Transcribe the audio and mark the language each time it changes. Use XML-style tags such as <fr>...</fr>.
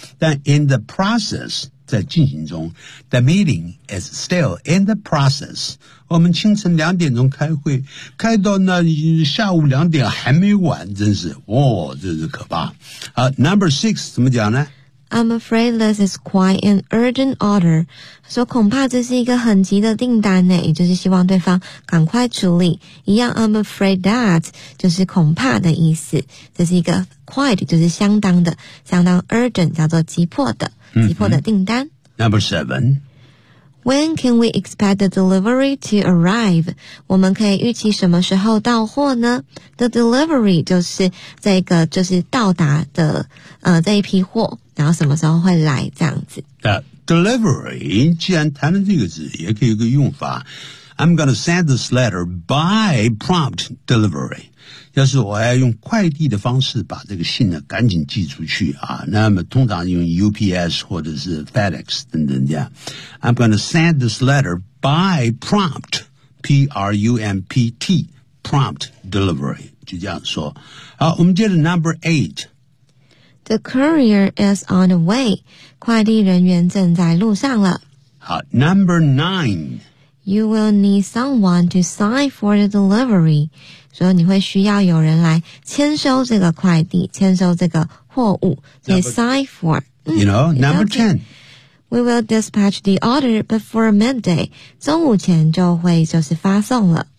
<en>但 in the process,</en> <zh>在进行中</zh> <en>the meeting is still in the process.</en> <zh>我们清晨两点钟开会，开到那下午两点还没完，真是，哇，这是可怕。</zh> <en>Number six,</en> <zh>怎么讲呢？</zh> <en>I'm afraid this is quite an urgent order.</en> <zh>说恐怕这是一个很急的订单呢，也就是希望对方赶快处理。一样</zh> <en>I'm afraid that</en> <zh>就是恐怕的意思。这是一个 quite 就是相当的，相当 urgent 叫做急迫的，急迫的订单。</zh> <en>Number seven. When can we expect the delivery to arrive?</en> <zh>我们可以预期什么时候到货呢？</zh> <en>The delivery</en> <zh>就是这个就是到达的这一批货。然后什么时候会来这样子 Delivery 既然谈了这个字也可以有个用法</zh> <en>I'm going to send this letter by prompt delivery</en> <zh>要是我要用快递的方式把这个信呢赶紧寄出去啊，那么通常用 UPS 或者是 FedEx 等等这样 I'm going to send this letter by prompt P-R-U-M-P-T prompt delivery 就这样说好我们接着</zh> <en>number 8 The courier is on the way.</en> <zh>快递人员正在路上了。</zh> <en>好 ,number nine. You will need someone to sign for the delivery.</en> <zh>所以你会需要有人来签收这个快递签收这个货物。所以</zh> <en>sign for. You know, number ten. We will dispatch the order before midday.</en> <zh>中午前就会就是发送了。</zh>